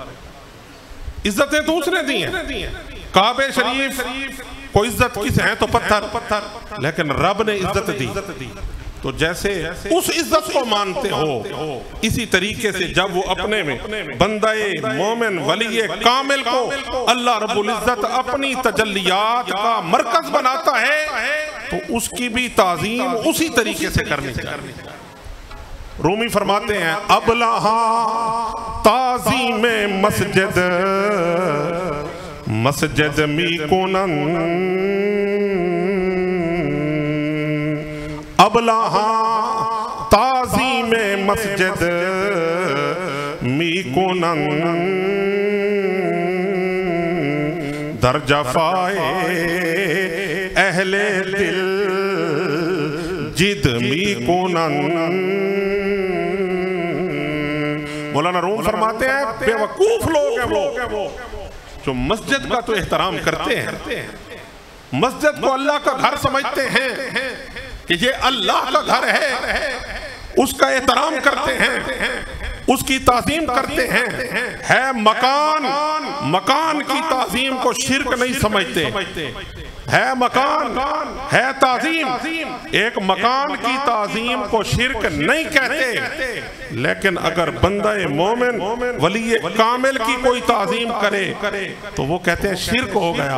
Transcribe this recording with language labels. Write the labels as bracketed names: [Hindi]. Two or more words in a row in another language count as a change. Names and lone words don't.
[Urdu] عزتیں تو اس نے دی ہیں، کعبہ شریف کو عزت کس ہیں تو پتھر، لیکن رب نے عزت دی، تو جیسے اس عزت کو مانتے ہو، اسی طریقے سے جب وہ اپنے میں بندہ مومن ولی کامل کو اللہ رب العزت اپنی تجلیات کا مرکز بناتا ہے تو اس کی بھی تعظیم اسی طریقے سے کرنی چاہیے۔ رومی فرماتے ہیں [Persian] ابلہا تعظیم مسجد مسجد می کنن، ابلہا تعظیم مسجد می کنن، در جفائے اہل دل جد می کنن۔ [Urdu] مولانا روم فرماتے ہیں بے وقوف لوگ ہیں وہ جو مسجد کا تو احترام کرتے ہیں، مسجد کو اللہ کا گھر سمجھتے ہیں کہ یہ اللہ کا گھر ہے، اس کا احترام کرتے ہیں، اس کی تعظیم کرتے ہیں، ہے مکان کی تعظیم کو شرک نہیں سمجھتے، ہے مکان ہے تعظیم، ایک مکان کی تعظیم کو شرک نہیں کہتے، لیکن اگر بندہ مومن ولی کامل کی کوئی تعظیم کرے تو وہ کہتے ہیں شرک ہو گیا۔